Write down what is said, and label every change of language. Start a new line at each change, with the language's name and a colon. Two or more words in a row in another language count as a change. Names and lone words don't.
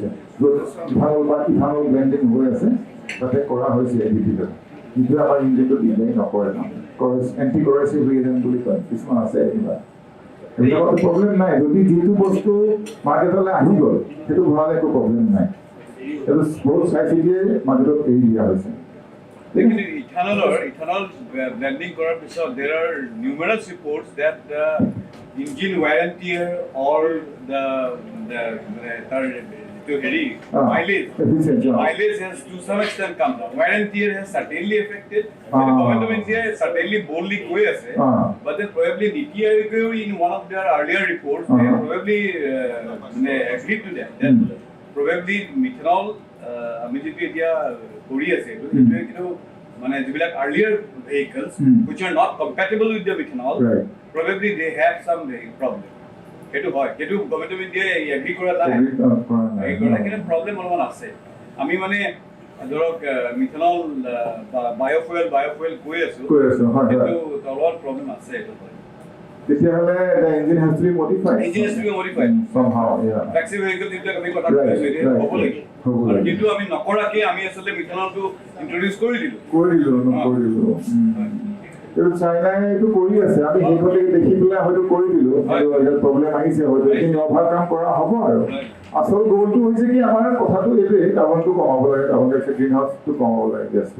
Assamese: য'ত ইথানল বা ইথানল ব্লেণ্ডিং হৈ আছে তাতে কৰা হৈছে এডিটিভ এটা, যিটো আমাৰ ইঞ্জিনটো ডিজাইন নকৰে নহয়,
English: anti corrosive reagent
Assamese: বুলি কয়, কিছুমান আছে কিবা। এইবিলাকত প্ৰব্লেম নাই, যদি যিটো বস্তু মাৰ্কেটলৈ আহি গ'ল সেইটো ভৰালে একো প্ৰব্লেম নাই। এইটো বহুত চাই চিতিয়ে মাৰ্কেটত এৰি দিয়া হৈছে।
English: Actually, ethanol blending
Assamese: কৰাৰ পিছত
English: there are numerous reports that the engine wear and tear or the
Assamese: তাৰ যিটো হেৰি
English: mileage has to some extent come down. Wear and tear has certainly affected. The government of India has certainly boldly
Assamese: কৈ আছে,
English: but then probably NITI Aayog in one of their earlier reports they probably agreed to that probably methanol
Assamese: আমি যিটো এতিয়া কৰি আছে সেইটোৱে কিন্তু মানে যিবিলাক
English: earlier vehicles which are not compatible with the methanol, probably they have some problem.
Assamese: সেইটো হয়, সেইটো গভৰ্ণমেণ্ট অফ ইণ্ডিয়াই এগ্ৰি কৰা নাই, কিন্তু প্ৰব্লেম অলপমান আছে। আমি মানে ধৰক
English: methanol biofuel
Assamese: কৈ আছো, কিন্তু অলপমান প্ৰব্লেম আছে। এইটো
English: তেতিয়াহ'লে the engine has to be modified. Somehow, yeah. taxi vehicle
Assamese: যিবিলাক আমি কথা কৈছো এতিয়া হ'ব লাগে, কিন্তু আমি নকৰাকে আমি আচলতে মিথানলটো ইন্ট্ৰোডিউচ কৰি দিলো। এইটো চাইনাই এইটো কৰি আছে, আমি সেইফালে দেখি পেলাই হয়তো কৰি দিলো, প্ৰব্লেম আহিছে, হয়তো এইখিনি অভাৰকাম কৰা হ'ব। আৰু আচল গ'লটো হৈছে কি, আমাৰ কথাটো এইটোৱে, কাৰ্বনটো কমাব লাগে,
English: carbon dioxide greenhouse
Assamese: কমাব লাগে, গেছটো।